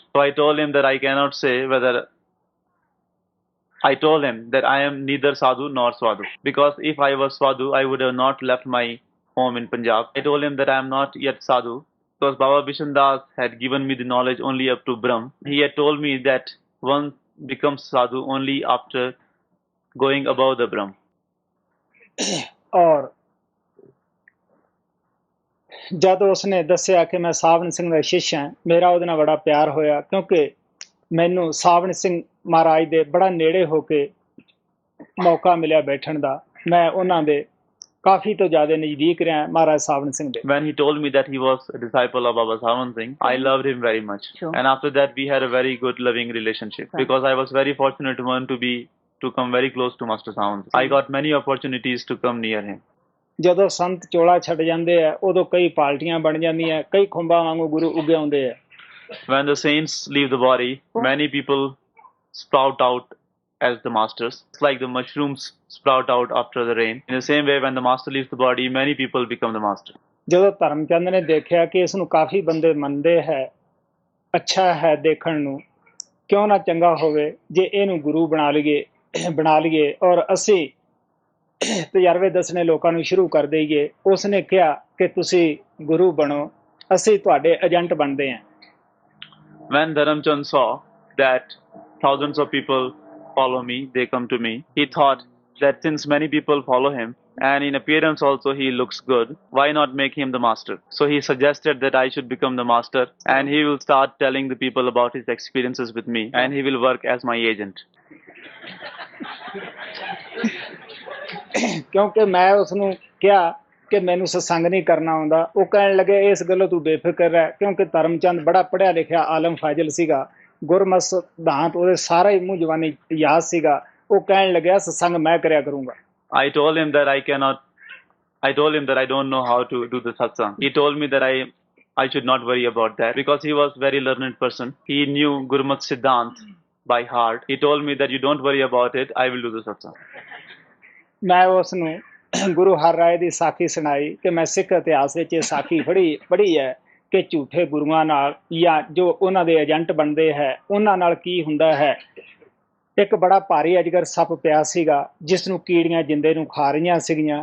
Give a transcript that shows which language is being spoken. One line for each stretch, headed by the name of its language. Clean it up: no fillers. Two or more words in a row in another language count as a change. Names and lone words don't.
English: So I told him that I cannot say whether I told him that I am neither sadhu nor swadu, because if I was swadu, I would have not left my home in Punjab. I told him that I am not yet sadhu because Baba Bishan Das had given me the knowledge only up to Brahm. He had told me that one becomes sadhu only after going above the Brahm.
Punjabi: ਔਰ ਜਦ ਉਸਨੇ ਦੱਸਿਆ ਕਿ ਮੈਂ ਸਾਵਣ ਸਿੰਘ ਦਾ ਸ਼ਿਸ਼ ਹਾਂ, ਮੇਰਾ ਉਹਦੇ ਨਾਲ ਬੜਾ ਪਿਆਰ ਹੋਇਆ, ਕਿਉਂਕਿ ਮੈਨੂੰ ਸਾਵਣ ਸਿੰਘ ਮਹਾਰਾਜ ਦੇ ਬੜਾ ਨੇੜੇ ਹੋ ਕੇ ਮੌਕਾ ਮਿਲਿਆ ਬੈਠਣ ਦਾ। ਮੈਂ ਉਹਨਾਂ ਦੇ ਕਾਫੀ ਤੋਂ ਜ਼ਿਆਦਾ ਨਜ਼ਦੀਕ ਰਿਹਾ ਮਹਾਰਾਜ ਸਾਵਣ ਸਿੰਘ ਦੇ।
English: When he told me that he was a disciple of Baba Sawan Singh, I loved him very much. Sure. And after that we had a very good loving relationship, because I was very fortunate one to come very close to Master Sawan Singh. I got many opportunities to come near him.
Punjabi: ਜਦੋਂ ਸੰਤ ਚੋਲਾ ਛੱਡ ਜਾਂਦੇ ਆ ਉਦੋਂ ਕਈ ਪਾਰਟੀਆਂ ਬਣ ਜਾਂਦੀਆਂ, ਕਈ ਖੁੰਬਾਂ ਵਾਂਗੂ ਗੁਰੂ ਉੱਗੇ ਆਉਂਦੇ ਆ।
English: When the saints leave the body, many people sprout out as the masters. It's like the mushrooms sprout out after the rain. In the same way, when the master leaves the body, many people become the master.
Punjabi: ਜਦੋਂ ਧਰਮਚੰਦ ਨੇ ਦੇਖਿਆ ਕਿ ਇਸ ਨੂੰ ਕਾਫੀ ਬੰਦੇ ਮੰਨਦੇ ਹੈ, ਅੱਛਾ ਹੈ ਦੇਖਣ ਨੂੰ, ਕਿਉਂ ਨਾ ਚੰਗਾ ਹੋਵੇ ਜੇ ਇਹਨੂੰ ਗੁਰੂ ਬਣਾ ਲਈਏ ਔਰ ਅਸੀਂ ਤਜਰਬੇ ਦੱਸਣੇ ਲੋਕਾਂ ਨੂੰ ਸ਼ੁਰੂ ਕਰ ਦਈਏ। ਉਸਨੇ ਕਿਹਾ ਕਿ ਤੁਸੀਂ ਗੁਰੂ ਬਣੋ, ਅਸੀਂ ਤੁਹਾਡੇ ਏਜੰਟ ਬਣਦੇ ਹਾਂ।
English: When Dharamchand saw that thousands of people follow me, they come to me, he thought that since many people follow him and in appearance also he looks good, why not make him the master? So he suggested that I should become the master, and he will start telling the people about his experiences with me, and he will work as my agent.
Punjabi: ਕਿਉਂਕਿ ਮੈਂ ਉਸਨੂੰ ਕਿਹਾ ਕਿ ਮੈਨੂੰ ਸਤਸੰਗ ਨਹੀਂ ਕਰਨਾ ਆਉਂਦਾ। ਉਹ ਕਹਿਣ ਲੱਗੇ ਇਸ ਗੱਲੋਂ ਤੂੰ ਬੇਫਿਕਰ ਹੈ, ਕਿਉਂਕਿ ਧਰਮਚੰਦ ਬੜਾ ਪੜ੍ਹਿਆ ਲਿਖਿਆ ਆਲਮ ਫਾਜ਼ਿਲ ਸੀਗਾ, ਗੁਰਮਤਿ ਸਿਧਾਂਤ ਉਹਦੇ ਸਾਰਾ ਹੀ ਮੂੰਹ ਜ਼ਬਾਨੀ ਯਾਦ ਸੀਗਾ। ਉਹ ਕਹਿਣ ਲੱਗਿਆ ਸਤਸੰਗ ਮੈਂ ਕਰਿਆ ਕਰੂੰਗਾ।
English: I told him that I don't know how to do the satsang. He told me that I should not worry about that, because he was very learned person. He knew Gurmat Siddhant by heart. He told me that you don't worry about it, I will do the satsang.
Punjabi: ਮੈਂ ਉਸ ਨੂੰ ਗੁਰੂ ਹਰ ਰਾਏ ਦੀ ਸਾਖੀ ਸੁਣਾਈ ਕਿ ਮੈਂ ਸਿੱਖ ਇਤਿਹਾਸ ਵਿੱਚ ਇਹ ਸਾਖੀ ਪੜ੍ਹੀ ਹੈ ਕਿ ਝੂਠੇ ਗੁਰੂਆਂ ਨਾਲ ਜਾਂ ਜੋ ਉਹਨਾਂ ਦੇ ਏਜੰਟ ਬਣਦੇ ਹੈ ਉਹਨਾਂ ਨਾਲ ਕੀ ਹੁੰਦਾ ਹੈ। ਇੱਕ ਬੜਾ ਭਾਰੀ ਅਜਗਰ ਸੱਪ ਪਿਆ ਸੀਗਾ ਜਿਸ ਨੂੰ ਕੀੜੀਆਂ ਜਿੰਦੇ ਨੂੰ ਖਾ ਰਹੀਆਂ ਸੀਗੀਆਂ।